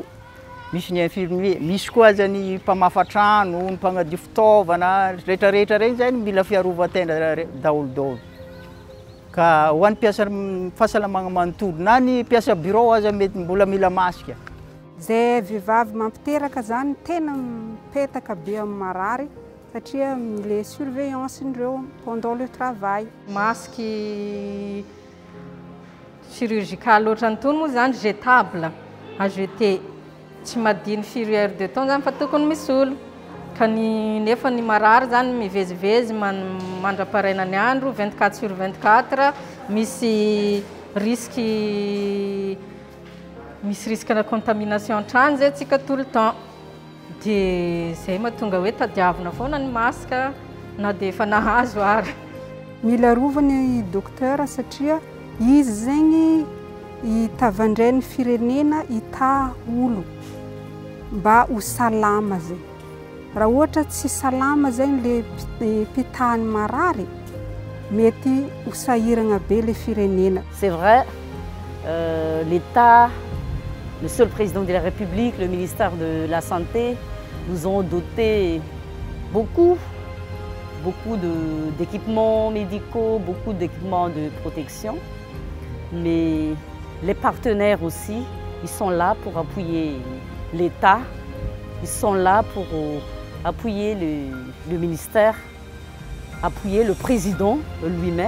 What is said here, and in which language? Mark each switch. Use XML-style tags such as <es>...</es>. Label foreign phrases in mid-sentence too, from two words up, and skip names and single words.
<mg>Misy ny infirmier, misy koa aza ny mpamafa trano, ny mpagnadio fitaovana, rehetrarehetra regny zany mila fiarovan-tena daholo. Ka ho an'ny mpiasa fahasalamagna manontolo na ny mpiasa bureau aza mety mbola mila masika. Zay vehivavy mampiteraka zany tena mipetaka be amin'ny marary satria le surveillance indreo</mg> <fr>pendant le travail. Masque chirurgical</fr> <mg>ohatrany tony moa zany</mg> <fr>jetable à jeter.</fr> <mg>Tsy madiny firy</mg> <fr>heure de temps</fr> <mg>zany fa tokony misy olo. Ka nefa ny marary zany mivezivezy mandraparaina ny andro 24/24 misy risque na contamination an-trano zay tsika</mg> <fr>tout le temps.</fr> <mg>De zay mahatonga hoe tadiavina foana ny masque na de efa nahazo ary. Mila rovany docteur satria izy zegny itavandray ny firenena ita olo mba ho salama zay. Raha ohatra tsy salama zegny le mpitahany marary mety ho sahiragna be le firenena.</mg> <fr>C'est vrai, l'État, Monsieur le Président de la République, le ministère de la Santé nous ont doté beaucoup d'équipements médicaux, beaucoup d'équipements de protection. Mais les partenaires aussi, ils sont là pour appuyer l'État, ils sont là pour appuyer le ministère, appuyer le président lui-même.</fr>